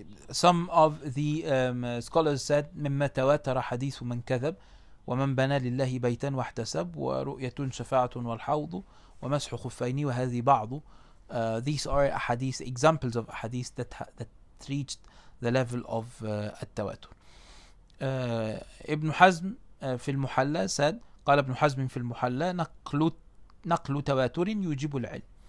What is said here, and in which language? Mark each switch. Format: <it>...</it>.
<en>Some of the scholars said</en> <ar>مما تواتر حديث من كذب ومن بنى لله بيتا واحتسب ورؤية شفاعة والحوض ومسح خفين وهذه بعض.</ar> <en>These are ahadith, examples of ahadith that reached the level of التواتر.</en> <ar>ابن حزم في المحلى said قال ابن حزم في المحلى نقل تواتر يوجب العلم.</ar>